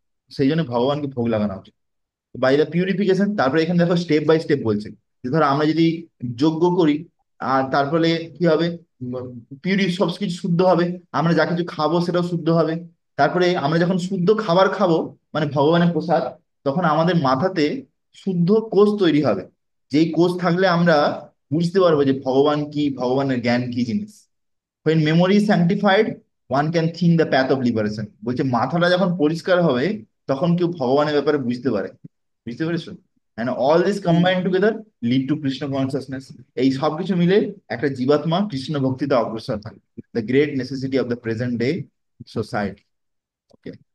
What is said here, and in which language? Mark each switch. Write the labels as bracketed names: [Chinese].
[Bangla] সেই জন্য ভগবানকে ভোগ লাগানো উচিত। [English] by the purification, [Bangla] তারপরে এখানে দেখো স্টেপ বাই স্টেপ বলছে যে ধরো আমরা যদি যজ্ঞ করি, আর তারপরে কি হবে, সবকিছু শুদ্ধ হবে, আমরা যা কিছু খাবো সেটাও শুদ্ধ হবে। তারপরে আমরা যখন শুদ্ধ খাবার খাবো, মানে ভগবানের প্রসাদ, তখন আমাদের মাথাতে শুদ্ধ কোষ তৈরি হবে, যেই কোষ থাকলে আমরা বুঝতে পারবো যে ভগবান কি, ভগবানের জ্ঞান কি জিনিস। [English] when memory is sanctified, one can think the path of liberation। [Bangla] বলছে মাথাটা যখন পরিষ্কার হবে, তখন কেউ ভগবানের ব্যাপারে বুঝতে পারে। বুঝতে পেরেছো? [English] and all this hmm. combined together lead to Krishna consciousness। [Bangla] এই সব কিছু মিলে একটা জীবাত্মা কৃষ্ণ ভক্তিতে অগ্রসর হয়, [English] the great necessity of the present day society। [Bangla] Okay.